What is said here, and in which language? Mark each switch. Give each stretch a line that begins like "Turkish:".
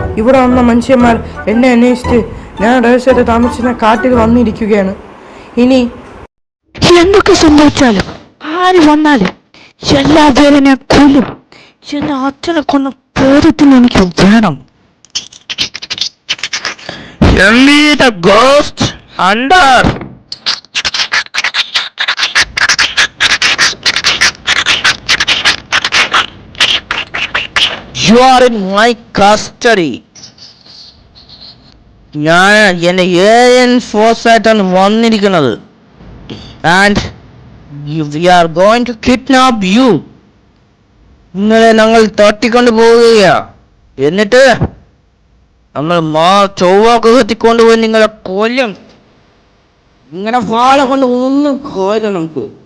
Malayalam: ഇവിടെ വന്ന മനുഷ്യന്മാർ എന്നെ അന്വേഷിച്ച് ഞാൻ രഹസ്യത്തെ താമസിക്കുന്ന കാട്ടിൽ വന്നിരിക്കുകയാണ്. ഇനി എന്തൊക്കെ സംഭവിച്ചാലും ആര് വന്നാലും എല്ലാവരും ഞാൻ കൊല്ലും. എന്നെ അച്ഛനെ കൊന്ന പേരത്തിന് എനിക്ക് വേണം.
English: Ghost hunter, you are in my custody.
Malayalam: ഞാൻ എന്റെ ഏലിയൻ ഫോഴ്സ് ആയിട്ടാണ് വന്നിരിക്കുന്നത്.
English: And we are going to kidnap you.
Malayalam: നിങ്ങളെ ഞങ്ങൾ തട്ടിക്കൊണ്ട് പോവുകയാ. എന്നിട്ട് നമ്മൾ ചൊവ്വ ഗ്രഹത്തിക്കൊണ്ടുപോയി നിങ്ങളെ കൊല്ലും. ഇങ്ങനെ വാള കൊണ്ട് ഒന്നും കൊല്ലും നമുക്ക്.